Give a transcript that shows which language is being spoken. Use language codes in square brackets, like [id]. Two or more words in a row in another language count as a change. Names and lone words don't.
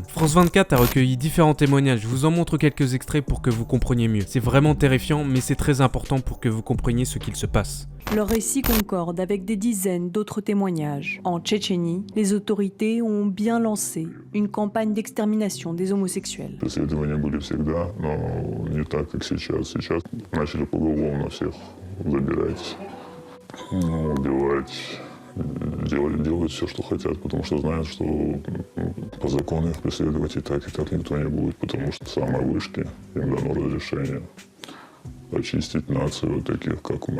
[fr] France 24 a recueilli différents témoignages, je vous en montre quelques extraits pour que vous compreniez mieux. C'est vraiment terrifiant mais c'est très important pour que vous compreniez ce qu'il se passe. Leur récit concorde avec des dizaines d'autres témoignages. En Tchétchénie, les autorités ont bien lancé une campagne d'extermination des homosexuels. [ru] Преследования были всегда, но не так, как сейчас. Сейчас начали поголовно всех забирать, убивать, делать все, что хотят, потому что знают, что по закону их преследовать и так никто не будет, потому что самые вышки им дано разрешение очистить нацию вот таких, как мы.